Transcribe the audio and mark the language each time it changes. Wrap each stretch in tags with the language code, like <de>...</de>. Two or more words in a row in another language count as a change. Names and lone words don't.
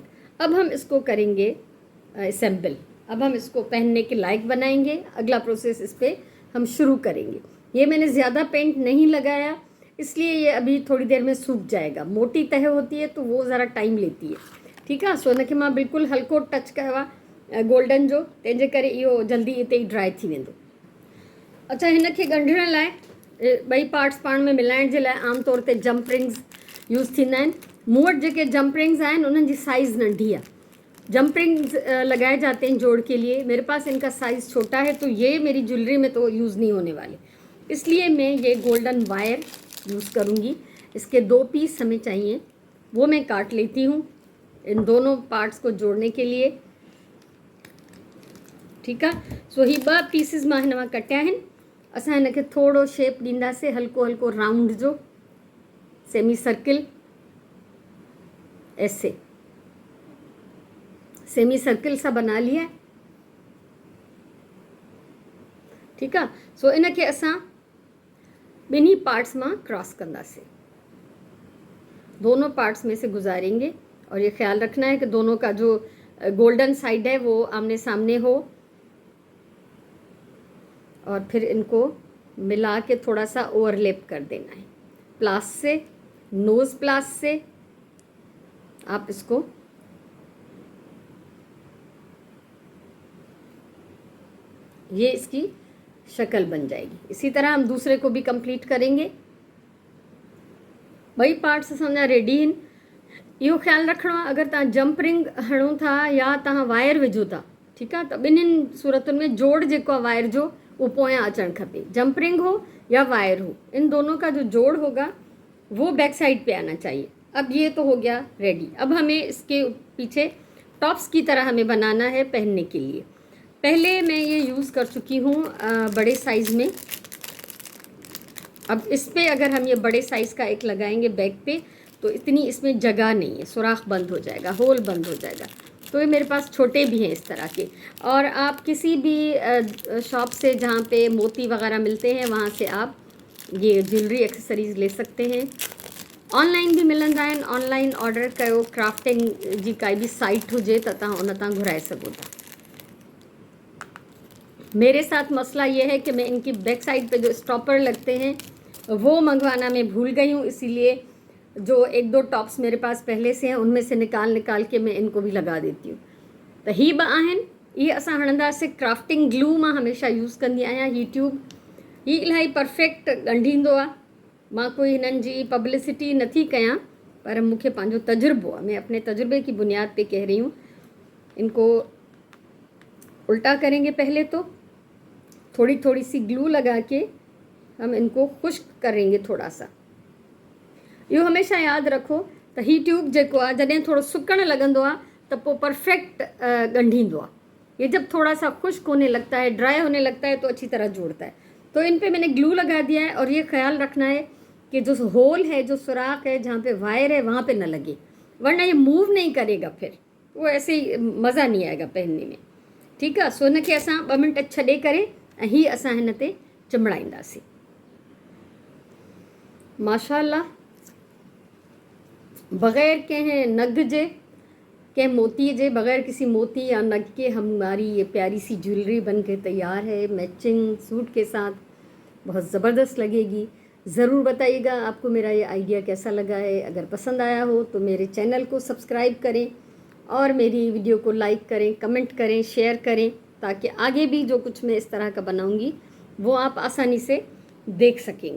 <hi>अब हम इसको करेंगे असेंबल। अब हम इसको पहनने के लायक बनाएंगे। अगला प्रोसेस इस पर हम शुरू करेंगे। ये मैंने ज़्यादा पेंट नहीं लगाया, इसलिए ये अभी थोड़ी देर में सूख जाएगा। मोटी तह होती है तो वो ज़रा टाइम लेती है। ठीक है,</hi> <sd>सो हिनखे मां बिल्कुलु हल्को टच कयो आहे गोल्डन जो, तंहिंजे करे इहो जल्दी हिते ई ड्राई थी वेंदो। अच्छा, हिनखे ॻंढण लाइ ॿई पार्ट्स पाण में मिलाइण जे लाइ आमतौर ते</sd> <en>jump rings</en> <sd>यूज़ थींदा आहिनि। मूं वटि जेके</sd> <en>jump rings</en> <sd>आहिनि उन्हनि जी साइज़ नंढी आहे।</sd> <en>jump rings</en> <hi>लगाए जाते हैं जोड़ के लिए। मेरे पास इनका साइज़ छोटा है, तो ये मेरी ज्वेलरी में तो यूज़ नहीं होने वाले, इसलिए मैं ये</hi> <en>golden wire</en> <hi>यूज़ करूँगी। इसके 2 पीस हमें चाहिए, वो मैं काट लेती हूँ इन दोनों पार्ट्स को जोड़ने के लिए। ठीक है,</hi> <sd>सो ही 2 पीसिस मां हिन मां कटिया आहिनि। असां हिनखे थोरो शेप ॾींदासीं, हल्को हल्को राउंड जो,</sd> <en>semi circle,</en> <sd>ऐसे</sd> <en>semi circle</en> <hi>सा बना लिया है। ठीक है,</hi> <sd>सो इनके असां ॿिन्ही पार्ट्स में क्रॉस कंदासीं,</sd> <hi>दोनों पार्ट्स में से गुजारेंगे। और ये ख्याल रखना है कि दोनों का जो गोल्डन साइड है वो आमने सामने हो, और फिर इनको मिला के थोड़ा सा ओवरलैप कर देना है प्लास से,</hi> <en>nose pliers</en> <hi>से। आप इसको ये इसकी शक्ल बन जाएगी। इसी तरह हम दूसरे को भी कंप्लीट करेंगे।</hi> <sd>ॿई पार्ट्स असांजा रेडी आहिनि। इहो ख़्यालु रखिणो आहे, अगरि तव्हां</sd> <en>jump ring</en> <sd>हणो था या तव्हां वायर विझो था, ठीकु आहे, त ॿिन्हिनि सूरतुनि में जोड़ जेको आहे वायर जो वो पोयां अचणु खपे।</sd> <en>jump ring</en> <hi>हो या वायर हो, इन दोनों का जो जोड़ होगा वो</hi> <en>back side</en> <hi>पे आना चाहिए। अब ये तो हो गया रेडी। अब हमें इसके पीछे टॉप्स की तरह हमें बनाना है पहनने के लिए। पहले मैं ये यूज़ कर चुकी हूँ बड़े साइज़ में। अब इस पे अगर हम ये बड़े साइज़ का एक लगाएंगे बैक पे, तो इतनी इसमें जगह नहीं है, सुराख बंद हो जाएगा, होल बंद हो जाएगा। तो ये मेरे पास छोटे भी हैं इस तरह के। और आप किसी भी शॉप से जहाँ पे मोती वगैरह मिलते हैं वहाँ से आप ये</hi> <en>jewellery accessories</en> <hi>ले सकते हैं।</hi> <sd>ऑनलाइन भी मिलंदा आहिनि।</sd> <en>online order</en> <sd>कयो, क्राफ्टिंग जी काई भी साइट हुजे त तव्हां उन तां घुराए सघो था।</sd> <hi>मेरे साथ मसला ये है कि मैं इनकी</hi> <en>back side</en> <hi>पे जो स्टॉपर लगते हैं वो मंगवाना मैं भूल गई हूँ, इसीलिए जो 1-2 टॉप्स मेरे पास पहले से हैं उनमें से निकाल के मैं इनको भी लगा देती हूँ।</hi> <sd>तो ही ब आहिनि, ये असां हणंदासीं।</sd> <en>crafting glue</en> <sd>मां हमेशा यूज़ कंदी आहियां। ही ट्यूब ही इलाही परफेक्ट ॻंढींदो आहे। मां कोई हिननि जी पब्लिसिटी नथी कयां, पर मूंखे पंहिंजो तजुर्बो आहे,</sd> <hi>मैं अपने तजुर्बे की बुनियाद पे कह रही हूँ। इनको उल्टा करेंगे पहले, तो थोड़ी थोड़ी सी ग्लू लगा के हम इनको खुश्क करेंगे थोड़ा सा।</hi> <sd>इहो हमेशा यादि रखो त ही ट्यूब जेको आहे जॾहिं थोरो सुकणु लॻंदो आहे त पोइ परफेक्ट ॻंढींदो आहे।</sd> <hi>ये जब थोड़ा सा खुश्क होने लगता है, ड्राई होने लगता है, तो अच्छी तरह जोड़ता है। तो इन पे मैंने ग्लू लगा दिया है। और ये ख्याल रखना है कि जो होल है, जो सुराख है, जहाँ पे वायर है, वहाँ पे न लगे, वरना ये मूव नहीं करेगा, फिर वो ऐसे ही मज़ा नहीं आएगा पहनने में। ठीक है,</hi> <sd>सो इनखे असां 2 मिंट छॾे करे ऐं ही असां हिन ते चिमड़ाईंदासीं।</sd> <hi>माशाअल्लाह,</hi> <sd>बग़ैर कंहिं नग जे, कंहिं मोती जे,</sd> <hi>बग़ैर किसी मोती या नग के हमारी ये प्यारी सी ज्वेलरी बन के तैयार है,</hi> <en>matching suit</en> <hi>के साथ। बहुत ज़बरदस्त लगेगी। ज़रूर बताइएगा आपको मेरा ये आइडिया कैसा लगा है। अगर पसंद आया हो तो मेरे चैनल को सब्सक्राइब करें और मेरी वीडियो को लाइक करें, कमेंट करें, शेयर करें, ताकि आगे भी जो कुछ मैं इस तरह का बनाऊंगी वो आप आसानी से देख सकेंगे।</hi>